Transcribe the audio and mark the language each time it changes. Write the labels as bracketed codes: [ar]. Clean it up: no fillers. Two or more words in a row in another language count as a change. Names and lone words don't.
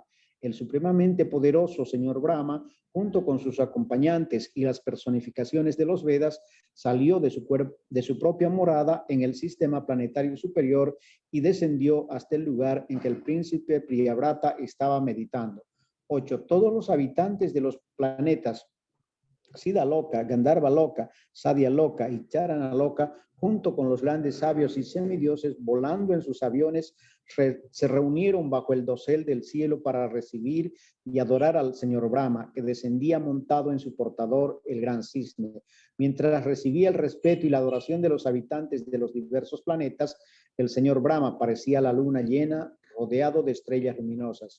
[es] El supremamente poderoso señor Brahma, junto con sus acompañantes y las personificaciones de los Vedas, salió de su propia morada en el sistema planetario superior y descendió hasta el lugar en que el príncipe Priyavrata estaba meditando. 8. Todos los habitantes de los planetas Siddha Loka, Gandharva Loka, Sadhya Loka y Charana Loka, junto con los grandes sabios y semidioses volando en sus aviones, se reunieron bajo el dosel del cielo para recibir y adorar al señor Brahma, que descendía montado en su portador, el gran cisne. Mientras recibía el respeto y la adoración de los habitantes de los diversos planetas, el señor Brahma parecía la luna llena, rodeado de estrellas luminosas.